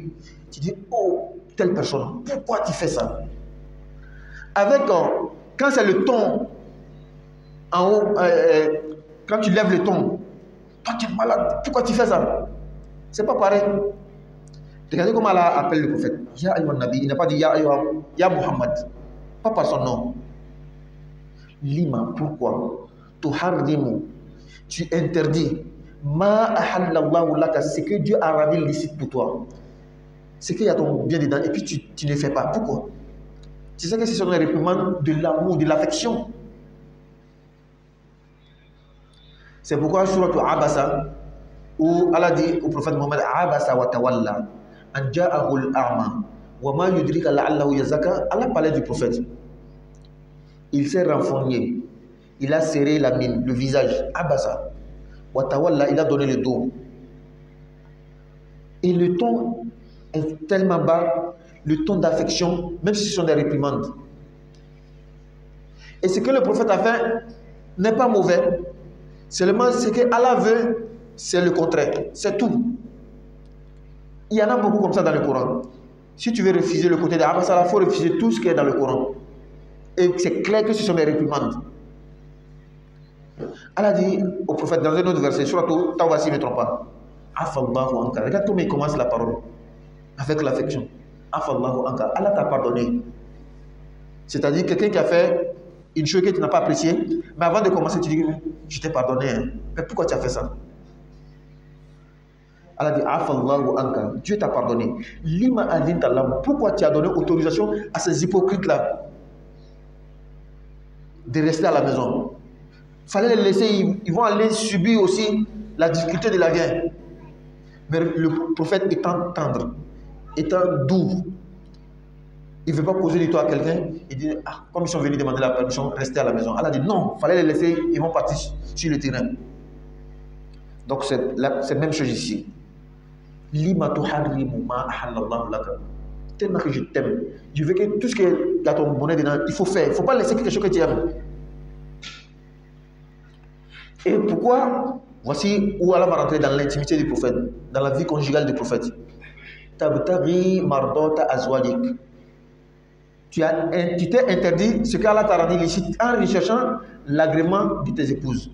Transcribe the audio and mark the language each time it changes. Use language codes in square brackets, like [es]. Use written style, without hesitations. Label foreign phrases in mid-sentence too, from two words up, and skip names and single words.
[fr] Tu dis, oh, telle personne, pourquoi tu fais ça? Avec, quand c'est le ton, en haut, quand tu lèves le ton, toi tu es malade, pourquoi tu fais ça? C'est pas pareil. Regardez comment Allah appelle le prophète. [ar] يا أيها النبي, [fr] il n'a pas dit ya Muhammad, pas par son nom. Lima, pourquoi? Tuharrimu, tu interdis. [ar] ما أحل الله لك, [fr] c'est que Dieu a rendu licite pour toi. C'est qu'il y a ton bien dedans et puis tu ne fais pas. Pourquoi? Tu sais que ce sont les réprimandes de l'amour, de l'affection. C'est pourquoi sur Abasa, où Allah dit au prophète Mohammed, [ar] عبس وتولى أن جاءه الأعمى وما يدريك لعله يزكى. [fr] Allah parlait du prophète. Il s'est renfrogné, il a serré la mine, le visage, [ar] عبس وتولى, [fr] il a donné le dos. Et le ton est tellement bas, le ton d'affection, même si ce sont des réprimandes. Et ce que le prophète a fait n'est pas mauvais. Seulement ce que Allah veut, c'est le contraire. C'est tout. Il y en a beaucoup comme ça dans le Coran. Si tu veux refuser le côté d'Abasa, il faut refuser tout ce qui est dans le Coran. Et c'est clair que ce sont des réprimandes. Allah dit au prophète dans un autre verset, surtout Tawbah, si je ne me trompe pas, [ar] عفا الله عنك. [fr] Regarde comment il commence la parole. Avec l'affection. [ar] عفا الله عنك. [fr] Allah t'a pardonné. C'est-à-dire quelqu'un qui a fait une chose que tu n'as pas appréciée, mais avant de commencer, tu dis, je t'ai pardonné. Hein. Mais pourquoi tu as fait ça? Allah dit, [ar] عفا الله عنك. [fr] Dieu t'a pardonné. [ar] لم أذنت لهم. [fr] Pourquoi tu as donné autorisation à ces hypocrites-là de rester à la maison? Il fallait les laisser, ils vont aller subir aussi la difficulté de la guerre. Mais le prophète étant tendre, étant doux, il ne veut pas causer du tort à quelqu'un. Il dit, ah, comme ils sont venus demander la permission, restez à la maison. Allah dit, non, il fallait les laisser, ils vont partir sur le terrain. Donc c'est la même chose ici. [ar] لم تحرم ما أحل الله لك. [fr] Tellement que je t'aime. Je veux que tout ce qui est dans ton bonheur dedans, il faut faire. Il ne faut pas laisser quelque chose que tu aimes. Et pourquoi? Voici où Allah va rentrer dans l'intimité du prophète, dans la vie conjugale du prophète. [ar] تبتغي مرضات أزواجك. [fr] Tu t'es interdit ce qu'Allah t'a rendu licite en recherchant l'agrément de tes épouses.